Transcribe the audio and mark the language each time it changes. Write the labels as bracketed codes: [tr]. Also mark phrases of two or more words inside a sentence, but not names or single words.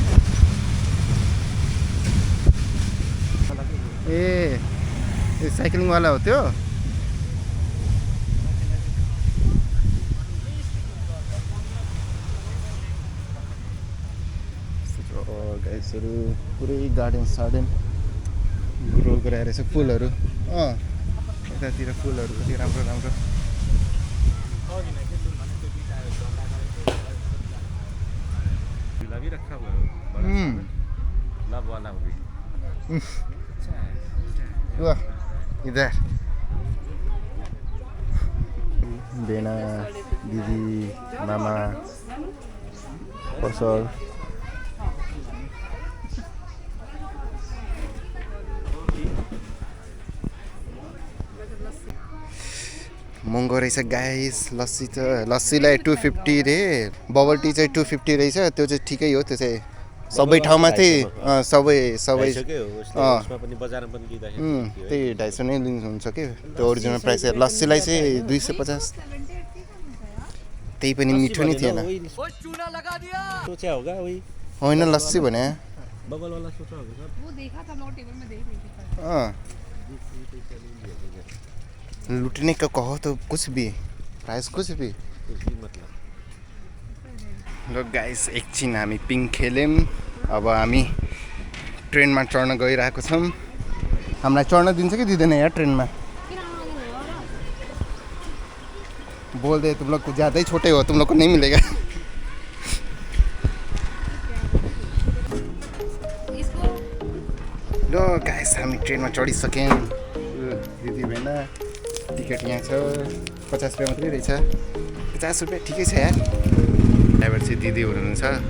[ne] ए साइक्लिङवाला हो त्यो गाइसहरू पुरै गार्डन सार्डन ग्रो गराएर रहेछ फुलहरू यतातिर फुलहरू कति राम्रो राम्रो [hi] भी रखा हुआ है बड़ा सा लव वाला भी [ne] वाह इधर बेना दिदी मामा पसल महँगो रहेछ गाइस लस्सी त लस्सीलाई 250 रे बबल टी चाहिँ 250 रहेछ त्यो चाहिँ ठिकै हो त्यो चाहिँ सबै ठाउँमा चाहिँ सबै त्यही 250 नै लिनुहुन्छ कि त्यो [en] original price [ne] लस्सीलाई चाहिँ 250 त्यही पनि मिठो नै थिएन होइन लस्सी भने [hi] लुटने का कहो तो कुछ भी प्राइस कुछ भी [ne] ल गाइस एकछिन हामी पिङ खेल्यौँ अब हामी ट्रेनमा चढ्न गइरहेको छौँ हामीलाई चढ्न दिन्छ कि दिँदैन यार ट्रेनमा [hi] बोल दे तुम लोग ज़्यादा ही छोटे हो तुम लोग को नहीं मिलेगा [ne] ल गाइस हामी ट्रेनमा चढिसक्यौँ दिदी बहिनी टिकट यहाँ छ 50 रुपियाँ मात्रै रहेछ 50 रुपियाँ ठिकै छ यार ड्राइभर चाहिँ दिदी हुनुहुन्छ